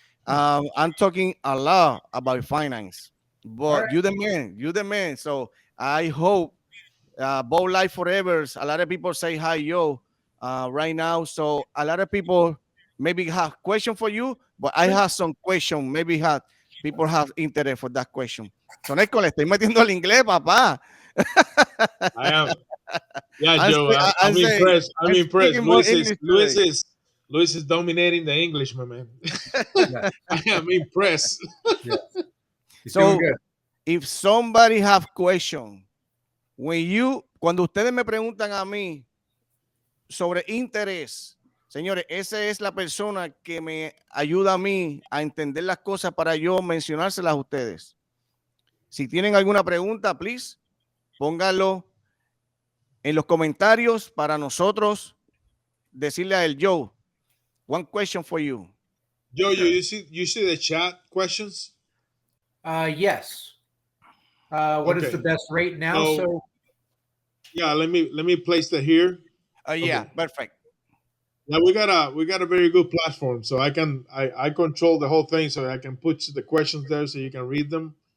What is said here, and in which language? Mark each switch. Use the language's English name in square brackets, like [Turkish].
[English] I'm talking a lot about finance, but Right. you're the man. So I hope boat life forever. A lot of people say hi, yo, right now. So a lot of people maybe have question for you, but I have some question. Maybe people have interest for that question. [Spanish] So Neko, le estoy metiendo el inglés, papá. [English] I am. Yeah, Joe. I'm impressed. I'm impressed. Luis is dominating the English, my man. I am impressed. Yeah. So if somebody have question, [Spanish] cuando ustedes me preguntan a mí sobre interés, señores, esa es la persona que me ayuda a mí a entender las cosas para yo mencionárselas a ustedes. Si tienen alguna pregunta, please, pónganlo en los comentarios para nosotros decirle a él, [English] Joe, one question for you. Joe, you see the chat questions? Yes. What is the best rate now? So yeah, let me place that here. Yeah, perfect. Yeah, we got a very good platform, so I control the whole thing, so I can put the questions there, so you can read them.